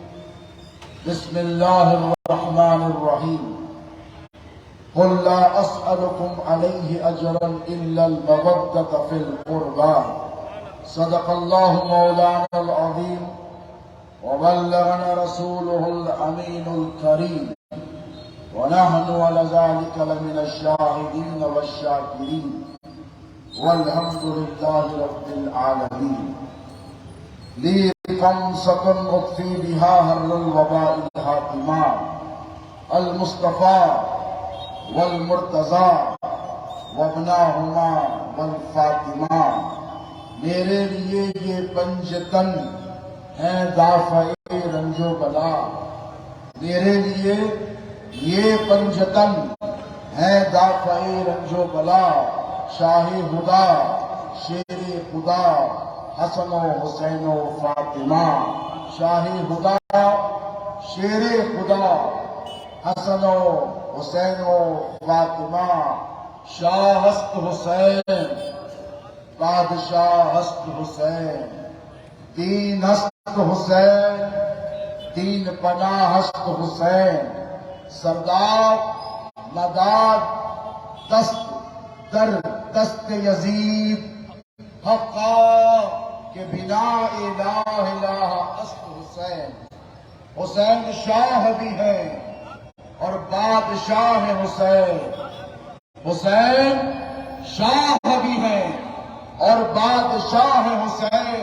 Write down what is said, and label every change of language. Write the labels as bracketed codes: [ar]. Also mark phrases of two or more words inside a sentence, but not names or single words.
[ar] بسم الله الرحمن الرحيم قل لا أسألكم عليه أجرا إلا المودة في القربى صدق الله مولانا العظيم وبلغنا رسوله الأمين الكريم ونحن على ذلك لمن الشاهدين والشاكرين والحمد لله رب العالمين. لي خمسة أطفي بها هر الوباء الحاكمان المصطفى والمرتضى وابناہما والفاطمہ. [ur] میرے لیے یہ پنجتن ہیں دافع رنج و بلا. میرے لیے یہ پنجتن ہیں دافع رنج و بلا. شاہ خدا شیر خدا حسن و حسین و فاطمہ. شاہ خدا شیر خدا حسن و حسین و فاطمہ. [fa] شاہ ہست حسین بادشاہ ہست حسین. دین ہست حسین دین پناہ ہست حسین. سردار مداد دست در دست یزید حقا کہ بنا الہ الہ است حسین. [ur] حسین شاہ بھی ہے اور بادشاہ حسین. حسین شاہ بھی ہے اور بادشاہ حسین.